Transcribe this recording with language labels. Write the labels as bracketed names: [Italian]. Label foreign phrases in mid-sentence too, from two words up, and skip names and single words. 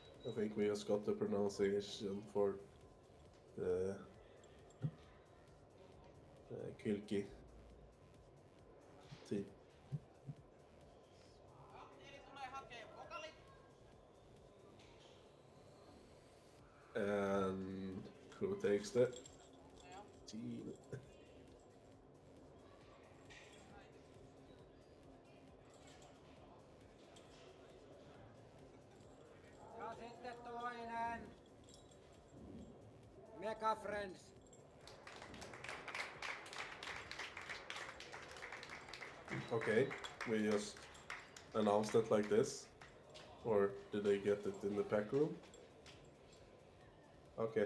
[English] I think we just got the pronunciation for the Kylki team. And who takes the team? [Finnish] Ja sitten toinen. [English] Mega Friends. Okay, we just announced it like this. Or did they get it in the pack room? Okay.